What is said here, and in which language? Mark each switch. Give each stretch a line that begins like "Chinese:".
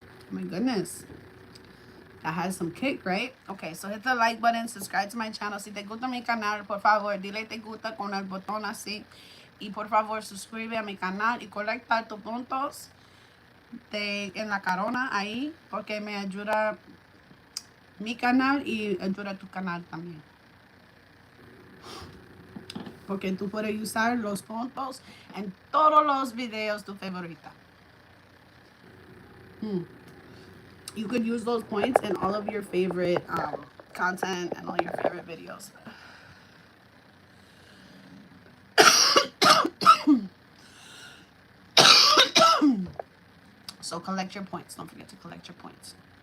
English: My goodness. That has some kick, right? Okay, so hit the like button, subscribe to my channel.
Spanish: Si te gusta mi canal, por favor, dile te gusta con el botón así. Y por favor, suscribe a mi canal y colecta tus puntos en la corona ahí, porque me ayuda mi canal y ayuda tu canal también. Porque tú puedes usar los puntos en todos los videos tu favorita.
English: You could use those points in all of your favorite content and all your favorite videos. So collect your points. Don't forget to collect your points.